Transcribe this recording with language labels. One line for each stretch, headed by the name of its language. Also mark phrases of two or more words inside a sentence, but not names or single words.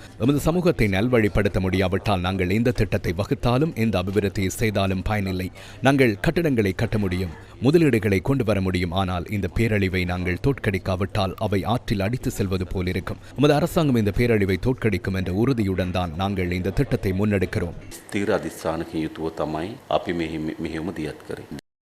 Tamil: எமது சமூகத்தை நல்வழிப்படுத்த முடியாவிட்டால் நாங்கள் எந்த திட்டத்தை வகுத்தாலும் எந்த அபிவிருத்தியை செய்தாலும் பயனில்லை. நாங்கள் கட்டடங்களை கட்ட முடியும், முதலீடுகளை கொண்டு வர முடியும், ஆனால் இந்த பேரழிவை நாங்கள் தோற்கடிக்காவிட்டால் அவை ஆற்றில் அடித்து செல்வது போல் இருக்கும். நமது அரசாங்கம் இந்த பேரழிவை தோற்கடிக்கும் என்ற உறுதியுடன் தான் நாங்கள் இந்த திட்டத்தை முன்னெடுக்கிறோம்.
Sinhala: ස්ථීර අධිෂ්ඨානකින් යුතුව තමයි අපි මෙහෙයුම දියත් කරන්නේ.